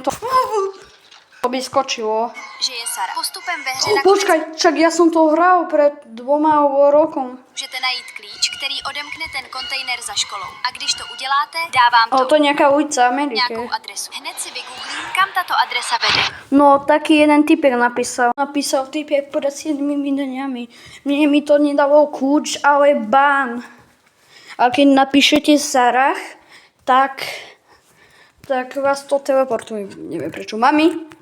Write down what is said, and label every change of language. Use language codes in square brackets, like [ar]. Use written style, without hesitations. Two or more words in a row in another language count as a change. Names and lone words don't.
[sk] mi to vyskočilo. [cs] že je Sara. Postupem ve hře [sk] Počkaj, však ja som to hral pred 2 rokom. [cs] můžete najít klíč, který odemkne ten kontejner za školou. A když to uděláte, dávám [sk] Ale to je nejaká ulica Ameriky. [cs] nějakou adresu. Hned si vygooglím, kam tato adresa vede. [sk] No, taký jeden typek napísal. Napísal typek pred 7 dňami. Mne mi to nedalo kľúč, ale bán. A keď napíšete Sarah, tak vás to teleportuje. Neviem prečo. Mami?